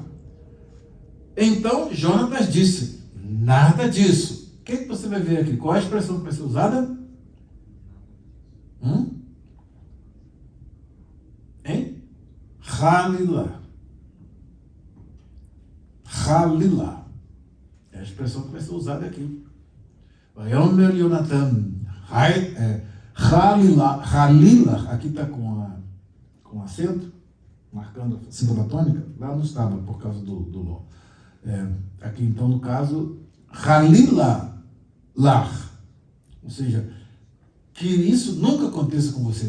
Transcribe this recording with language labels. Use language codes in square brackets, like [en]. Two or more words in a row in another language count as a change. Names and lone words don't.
[pt] Então, Jonatas disse, nada disso. O que você vai ver aqui? Qual é a expressão que vai ser usada? Hein? [he] חלילה. חלילה. [pt] É a expressão que vai ser usada aqui. [he] ויאמר יהונתן. חלילה. חלילה. [pt] Aqui está com acento. marcando a sílaba tônica, lá não estava por causa do Ló. Aqui então, no caso, [he] חלילה לך. [pt] Ou seja, que isso nunca aconteça com você.